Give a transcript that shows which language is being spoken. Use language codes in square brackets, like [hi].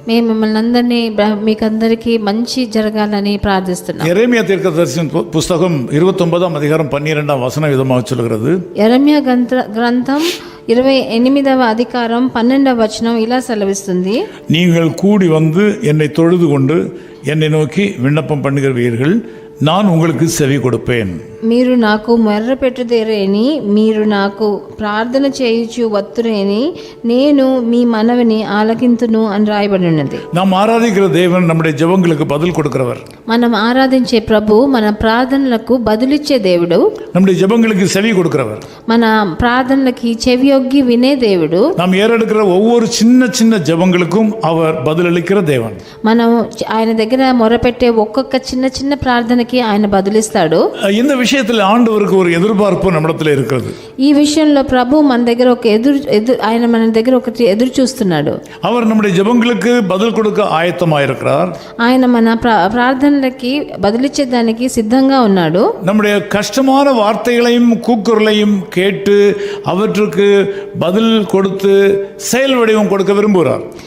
[te] మేము మిమ్మల్ని అందరినీ మీకందరికీ మంచి జరగాలని ప్రార్థిస్తున్నాం. [ta] எரேமியா தீர்க்கதரிசன புஸ்தகம் 29ஆம் அதிகாரம் 12ஆம் வசனம் விதமாக சொல்கிறது. [te] యెరెమీయా గ్రంథం 28వ అధికారం 12వ వచనం ఇలా సెలవిస్తుంది. [ta] நீங்கள் கூடி வந்து என்னை தொழுது கொண்டு என்னை நோக்கி விண்ணப்பம் பண்ணுகிறவீர்கள், நான் உங்களுக்கு செவி கொடுப்பேன். [te] మీరు నాకు మొర్ర పెట్టుదేరేని, మీరు నాకు ప్రార్థన చేయుచు వత్తురేని, నేను మీ మనవిని ఆలకింతును అని రాయబడి ఉన్నది. [ta] நாம் ஆராதிக்கிற தேவன் நம்முடைய ஜெபங்களுக்கு பதில் கொடுக்கிறவர். [te] మనం ఆరాధించే ప్రభు మన ప్రార్థనలకు బదులిచ్చే దేవుడు, [ta] நம்முடைய ஜெபங்களுக்கு செவி கொடுக்கிறவர். [te] మన ప్రార్థనలకి చెవియొగ్గి వినే దేవుడు. [ta] நாம் ஏறெடுக்கிற ஒவ்வொரு சின்ன சின்ன ஜெபங்களுக்கும் அவர் பதிலளிக்கிற தேவன். [te] మనం ఆయన దగ్గర మొరపెట్టే ఒక్కొక్క చిన్న చిన్న ప్రార్థనకి ఆయన బదులిస్తాడు. [ta] இந்த விஷயத்தில் ஆண்டவருக்கு ஒரு எதிர்பார்ப்பு நம்மிடத்தில் இருக்கிறது. [te] ఈ విషయంలో ప్రభు మన దగ్గర ఒక ఆయన మన దగ్గర ఒకటి ఎదురు చూస్తున్నాడు. [ta] அவர் நம்முடைய ஜெபங்களுக்கு பதில் கொடுக்க ஆயத்தமாயிருக்கிறார். [te] ఆయన మన ప్రార్థనలకి బదులిచ్చేదానికి సిద్ధంగా ఉన్నాడు. [ta] நம்முடைய கஷ்டமான வார்த்தைகளையும் கூக்குரலையும் கேட்டு அவற்றுக்கு பதில் கொடுத்து செயல் வடிவம் கொடுக்க விரும்புகிறார்.